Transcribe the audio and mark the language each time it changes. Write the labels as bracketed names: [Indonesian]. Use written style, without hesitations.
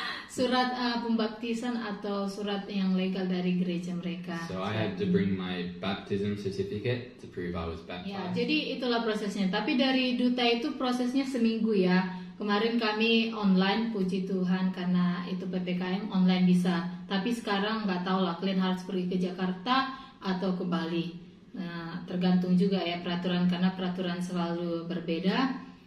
[Indonesian] Surat pembaptisan atau surat yang legal dari gereja mereka. [English] So I had to bring my baptism certificate to prove I was baptized. [Indonesian] Ya, jadi itulah prosesnya. Tapi dari duta itu prosesnya seminggu ya. Kemarin kami online, puji Tuhan, karena itu PPKM online bisa. Tapi sekarang nggak tahu lah, kalian harus pergi ke Jakarta atau ke Bali. Nah, tergantung juga ya peraturan, karena peraturan selalu berbeda.